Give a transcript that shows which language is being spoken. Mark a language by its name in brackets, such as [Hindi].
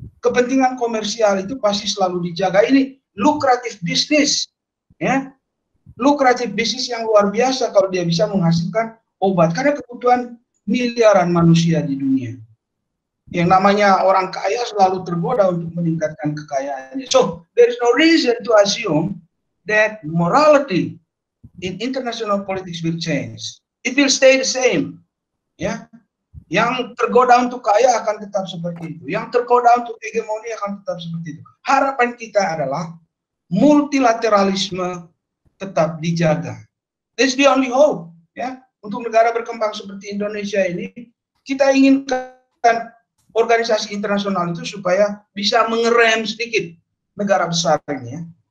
[Indonesian] Kepentingan komersial itu pasti selalu dijaga. Ini lukratif bisnis, ya, lukratif bisnis yang luar biasa kalau dia bisa menghasilkan obat karena kebutuhan miliaran manusia di dunia. Yang namanya orang kaya selalu tergoda untuk meningkatkan kekayaannya. [English] So there is no reason to assume that morality in international politics will change. It will stay the same, ya. [Indonesian] Yang tergoda untuk kaya akan tetap seperti itu. Yang tergoda untuk hegemoni akan tetap seperti itu. Harapan kita adalah multilateralisme tetap dijaga. [English] That's the only hope, [Indonesian] ya. Untuk negara berkembang seperti Indonesia ini, kita inginkan organisasi internasional itu supaya bisa mengerem sedikit negara besar ini, ya.